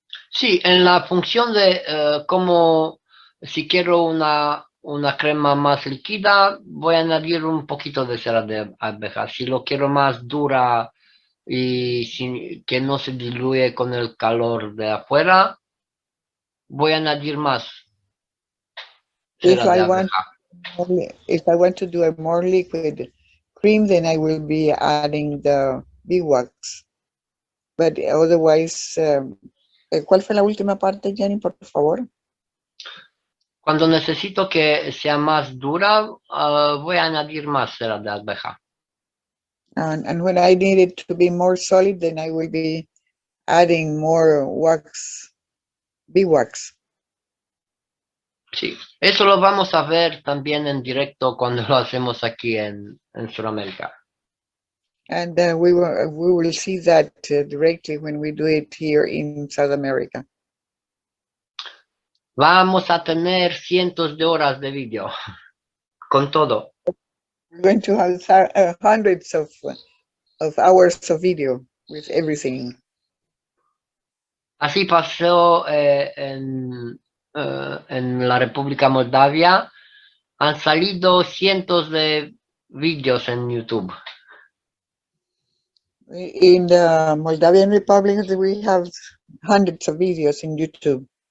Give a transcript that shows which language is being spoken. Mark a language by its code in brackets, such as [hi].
[es] Sí, en la función de como si quiero una crema más líquida, voy a añadir un poquito de cera de abeja. Si lo quiero más dura y que no se diluye con el calor de afuera, voy a añadir más [en] If [es] cera de [en] I want, [es] abeja. [en] if I want to do a more liquid cream, then I will be adding the beeswax. But otherwise, [es] ¿cuál fue la última parte, Gianni, por favor? Cuando necesito que sea más dura, voy a añadir más cera de abeja. [en] And when I need it to be more solid, then I will be adding more wax, beeswax. [es] Sí, eso lo vamos a ver también en directo cuando lo hacemos aquí en Sudamérica. [en] And we will see that directly when we do it here in South America. [es] Vamos a tener cientos de horas de vídeo con todo. [en] We're going to have hundreds of hours of video with everything. [es] Así pasó en la República Moldavia. Han salido cientos de vídeos en YouTube. [en] In the Moldavian Republic, we have hundreds of videos in YouTube.